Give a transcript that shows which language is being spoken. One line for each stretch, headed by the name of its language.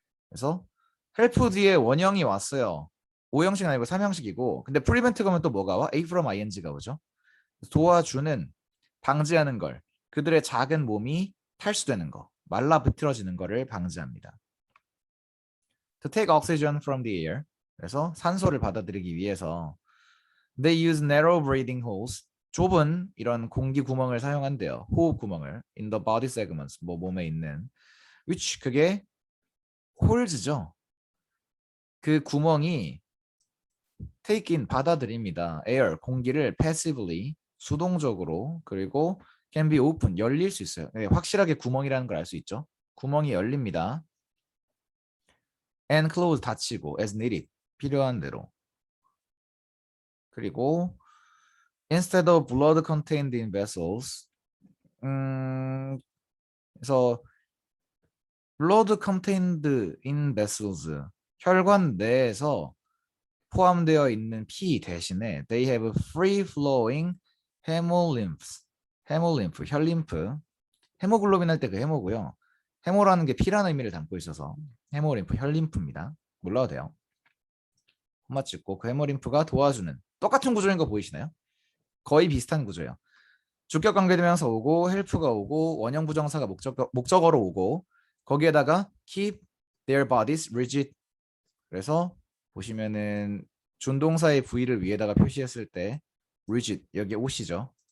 Korean: 그래서 help 뒤에 원형이 왔어요. 5형식 아니고 3형식이고 근데 prevent 가면 또 뭐가 와? A from ing가 오죠. 도와주는 방지하는 걸 그들의 작은 몸이 탈수되는 거 말라비틀어지는 거를 방지합니다.
English: To take oxygen from the air
Korean: 그래서 산소를 받아들이기 위해서
English: they use narrow breathing holes
Korean: 좁은 이런 공기 구멍을 사용한대요. 호흡 구멍을
English: in the body segments
Korean: 뭐 몸에 있는 which 그게 홀즈죠. 그 구멍이 take in 받아들입니다. air 공기를 passively 수동적으로 그리고
English: can be open
Korean: 열릴 수 있어요. 네, 확실하게 구멍이라는 걸 알 수 있죠. 구멍이 열립니다.
English: and close
Korean: 닫히고
English: as needed
Korean: 필요한 대로. 그리고
English: instead of blood contained in vessels 그래서 blood contained in vessels
Korean: 혈관 내에서 포함되어 있는 피 대신에
English: they have free flowing hemolymph
Korean: 혈림프 헤모글로빈 할 때 그 헤모고요. 헤모라는 게 피라는 의미를 담고 있어서 헤모림프 혈림프입니다. 몰라도 돼요. 콤마 찍고 그 헤모림프가 도와주는 똑같은 구조인 거 보이시나요? 거의 비슷한 구조예요. 주격 관계대명사 오고 헬프가 오고 원형 부정사가 목적어로 오고 거기에다가
English: keep their bodies rigid
Korean: 그래서 보시면은 준동사의 V를 위에다가 표시했을 때 rigid 여기 옷이죠.